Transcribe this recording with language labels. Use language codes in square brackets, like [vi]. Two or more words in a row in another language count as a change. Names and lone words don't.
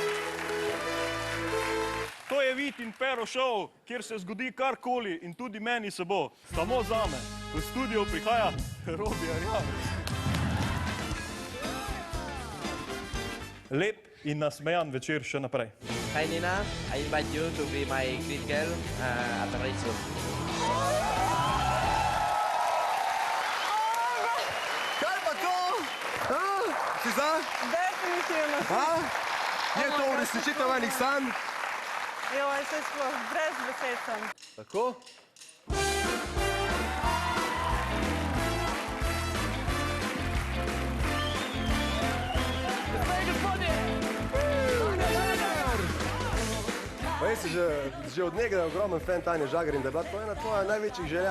[sl] To je Vit in Pero Show, kjer se zgodi karkoli in tudi meni se bo. Samo zame. V studio prihaja Robi Arjavec. Lep in nasmejan večer še naprej. [en] Hi Nina, I invite you to be my green girl at the race soon. [sl] Kaj pa to? Si za? Definitivno. Je to uresničitev enih sanj? Joj, se sploh, brez besed sem. Tako? Pa jaz si že od nekdaj ogromen fan Tanje Žagar in da je bila to ena tvoja največjih želja.